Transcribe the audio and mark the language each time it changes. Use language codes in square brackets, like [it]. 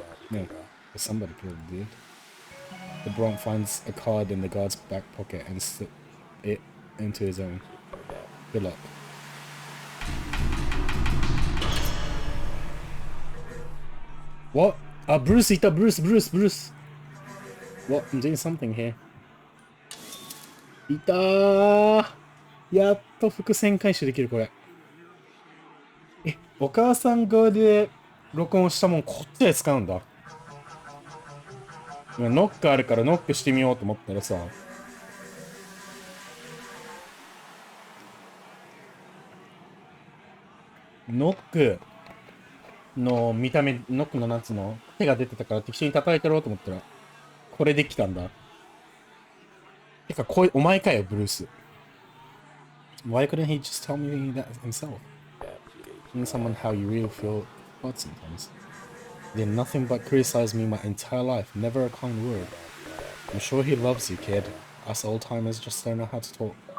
[en] No, but somebody probably did. LeBron finds a card in the guard's back pocket and slips it into his own. Good luck. What? Bruce, Bruce. What? I'm doing something here. [ja] いたー。やっと伏線回収できる、これ。お母さん側で録音したもんこっちで使うんだ。今ノックあるからノックしてみようと思ったらさ、ノックの見た目、ノックのなんつうの手が出てたから適当に叩いてろうと思ったらこれできたんだ。てかお前かよ、ブルース。 [en] Why couldn't he just tell me that himself? Telling someone how you really feel hard sometimes. He did nothing but criticize me my entire life, never a kind word. I'm sure he loves you, kid. Us old-timers just don't know how to talk.